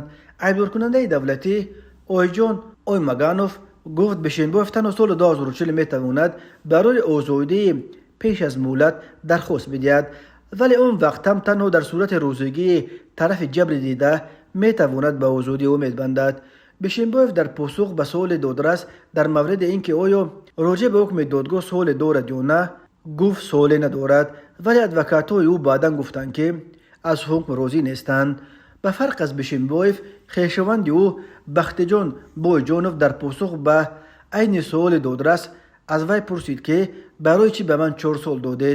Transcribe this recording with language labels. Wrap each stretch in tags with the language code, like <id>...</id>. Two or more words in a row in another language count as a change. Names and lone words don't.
<tg>айбдоркунандаи давлатӣ Ойҷон Оймаганов гуфт Бишимбоев танҳо соли 2040 метавонад барои озодии пеш аз муҳлат дархост бидиҳад, вале он вақт ҳам танҳо дар сурати розигии тарафи ҷабри дида метавонад ба озодӣ умед бандад. Бишимбоев дар посух ба суоли додрас дар мавриди ин ки оё роҷеъ ба ҳукми додгоҳ суоле дорад ё на,</tg> <fa>گفت سوالی ندارد، ولی ادوکات‌های او بعداً گفتند که از حکم راضی نیستند. به فرق از بیشنبویف، خویشاوند او بختجان بویجانوف در پاسخ به عین سوال دادرس از وی پرسید که برای چی به من 4 سال دادید.</fa>